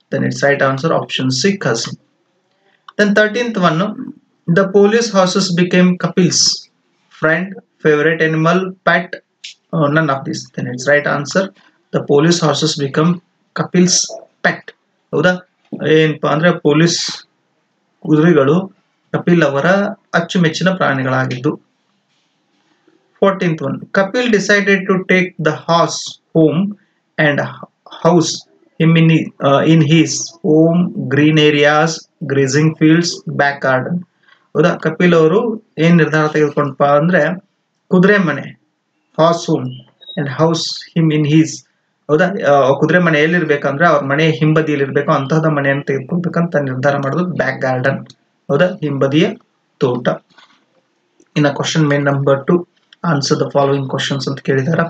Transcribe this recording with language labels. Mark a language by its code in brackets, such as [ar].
[en] Then its right answer option C, cousin. Then 13th one, the police horses became Kapil's friend, favorite animal, pet, none of this. Then its right answer, the police horses become Kapil's pet. [kn] ಹೌದಾ? ಏನಪ್ಪಾ ಅಂದ್ರೆ police ಕುದುರೆಗಳು ಕಪಿಲ್ ಅವರ ಅಚ್ಚುಮೆಚ್ಚಿನ ಪ್ರಾಣಿಗಳಾಗಿದ್ದು. [en] 14th one, Kapil decided to take the horse home and house him in his home, green areas, grazing fields, back garden. [kn] ಹೌದಾ? ಕಪಿಲ್ ಅವರು ಏನ್ ನಿರ್ಧಾರ ತೆಗೆದುಕೊಂಡಪ್ಪ ಅಂದ್ರೆ ಕುದುರೆ ಮನೆ, [en] horse home and house him in his [kn] ಹೌದಾ. ಕುದುರೆ ಮನೆ ಎಲ್ಲಿರ್ಬೇಕಂದ್ರೆ ಅವ್ರ ಮನೆ ಹಿಂಬದಿಯಲ್ಲಿ ಇರ್ಬೇಕು, ಅಂತಹದ ಮನೆಯನ್ನು ತೆಗೆದುಕೊಳ್ಬೇಕಂತ ನಿರ್ಧಾರ ಮಾಡೋದು ಬ್ಯಾಕ್ ಗಾರ್ಡನ್. ಹೌದಾ, ಹಿಂಬದಿಯ ತೋಟ. ಇನ್ನು question main number 2, [en] answer the following questions [kn] ಅಂತ ಕೇಳಿದಾರೆ.